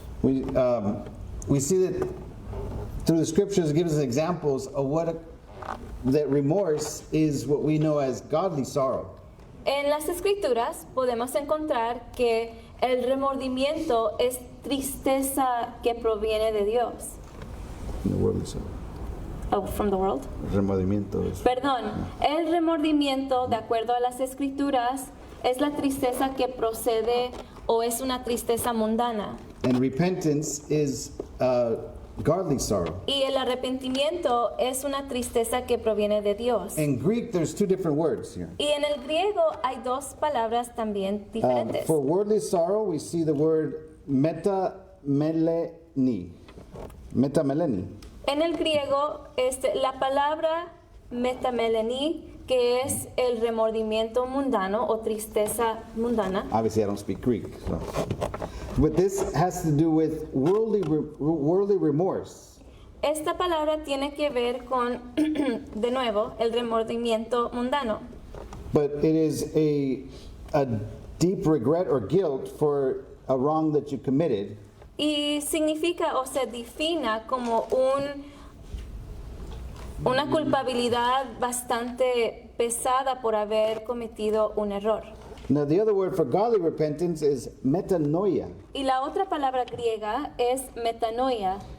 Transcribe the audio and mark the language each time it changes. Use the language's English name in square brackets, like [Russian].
[English] We see that through the scriptures it gives us examples of that remorse is what we know as godly sorrow. [Spanish] En las escrituras podemos encontrar que el remordimiento es tristeza que proviene de Dios. [English] In the worldly sorrow. Oh, from the world. Remordimiento is [Spanish] Perdón, el remordimiento, de acuerdo a las escrituras, es la tristeza que procede o es una tristeza mundana. [English] and repentance is godly sorrow. [Spanish] Y el arrepentimiento es una tristeza que proviene de Dios. [English] In Greek, there's two different words here. [Spanish] Y en el griego hay dos palabras también diferentes. [English] For worldly sorrow, we see the word metameleni. Metameleni. [Spanish] En el griego, la palabra metameleni, que es el remordimiento mundano o tristeza mundana. [English] Obviously, I don't speak Greek. So. But this has to do with worldly remorse. [Spanish] Esta palabra tiene que ver con, de nuevo, el remordimiento mundano. [English] But it is a deep regret or guilt for a wrong that you committed. [Spanish] Y significa o se define como una culpabilidad bastante pesada por haber cometido un error. [English] Now, the other word for godly repentance is metanoia, [Spanish] Y la otra palabra griega es metanoia,